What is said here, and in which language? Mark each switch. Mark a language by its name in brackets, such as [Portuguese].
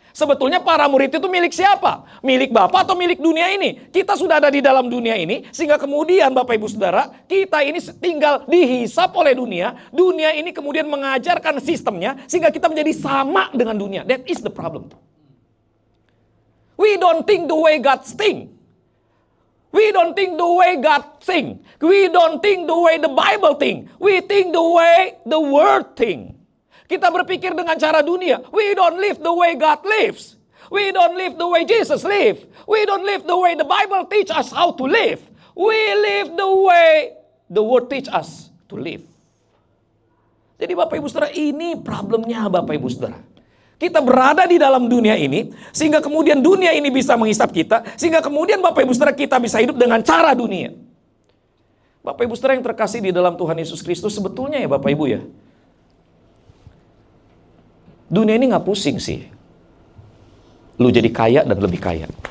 [Indonesian] Sebetulnya para murid itu milik siapa? Milik Bapa atau milik dunia ini? Kita sudah ada di dalam dunia ini, sehingga kemudian Bapak Ibu Saudara, kita ini tinggal dihisap oleh dunia. Dunia ini kemudian mengajarkan sistemnya, sehingga kita menjadi sama dengan dunia. [English] That is the problem. We don't think the way God think. We don't think the way God think. We don't think the way the Bible think. We think the way the world think. [Indonesian] Kita berpikir dengan cara dunia. [English] We don't live the way God lives. We don't live the way Jesus live. We don't live the way the Bible teach us how to live. We live the way the world teach us to live. [Indonesian] Jadi Bapak Ibu Saudara, ini problemnya Bapak Ibu Saudara. Kita berada di dalam dunia ini, sehingga kemudian dunia ini bisa menghisap kita, sehingga kemudian Bapak Ibu Saudara kita bisa hidup dengan cara dunia. Bapak Ibu Saudara yang terkasih di dalam Tuhan Yesus Kristus, sebetulnya ya Bapak Ibu ya, dunia ini gak pusing sih lu jadi kaya dan lebih kaya.